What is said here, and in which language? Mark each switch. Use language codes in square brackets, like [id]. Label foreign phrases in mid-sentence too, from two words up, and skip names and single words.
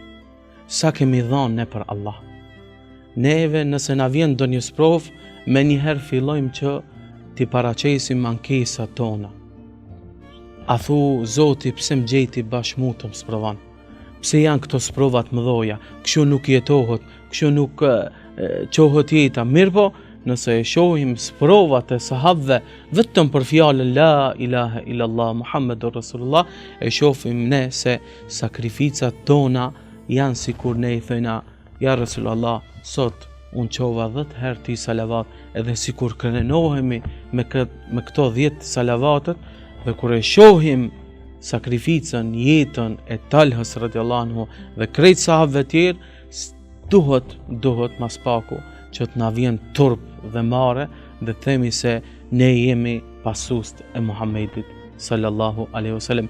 [sq] Sa kemi dhënë ne për Allah. Neve nëse na vjen ndonjë sprov, me njëherë fillojmë që ti paraqesim ankesat tona. A thu Zoti pse më gjeti bashkë të më sprovon? Pse janë këto sprovat mëdhoja? Kështu nuk jetohet, kështu nuk qohet jeta. Mirpo, nëse e shohim sprovat e sahabëve vetëm për fjalën [ar] لا إله إلا الله محمد رسول الله, [sq] e shohim ne se sakrificat tona janë sikur ne i thëna ja Rasulullah, sot unë qova 10 herë ti salavat, edhe sikur krenohemi me këto 10 salavatet, dhe kur e shohim sakrificën, jetën e Talhës [ar] رضي الله عنه [sq] dhe krejt sahabëve tjerë, duhet mas paku që të na vjen turp dhe mare dhe themi se ne jemi pasust e Muhammedit [ar] صلى الله عليه وسلم.